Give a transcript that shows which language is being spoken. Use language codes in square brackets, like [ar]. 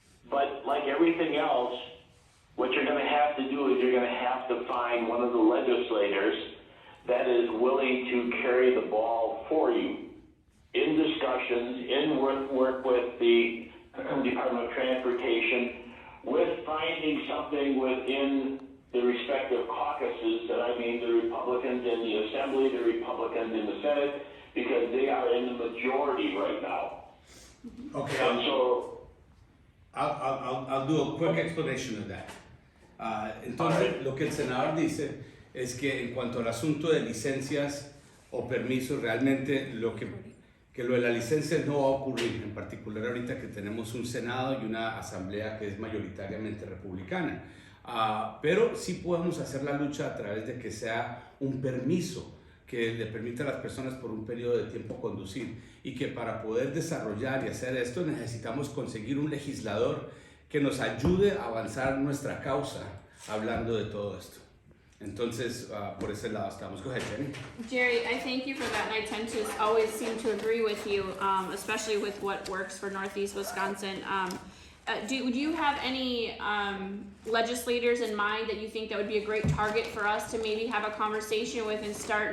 [en] But like everything else, what you're going to have to do is you're going to have to find one of the legislators that is willing to carry the ball for you in discussions, in work with the Department of Transportation, with finding something within the respective caucuses, that I mean the Republicans in the Assembly, the Republicans in the Senate, because they are in the majority right now. Okay. And so I'll do a quick explanation of that. [es] Entonces, lo que el senador dice es que en cuanto al asunto de licencias o permisos, realmente que lo de la licencia no va a ocurrir, en particular ahorita que tenemos un Senado y una Asamblea que es mayoritariamente republicana. Pero sí podemos hacer la lucha a través de que sea un permiso que le permita a las personas por un periodo de tiempo conducir, y que para poder desarrollar y hacer esto necesitamos conseguir un legislador que nos ayude a avanzar nuestra causa hablando de todo esto. Entonces, por ese lado estamos. [en] Go ahead, Jenny. Jerry, I thank you for that, and I tend to always seem to agree with you, especially with what works for Northeast Wisconsin. Do you have any legislators in mind that you think that would be a great target for us to maybe have a conversation with and start?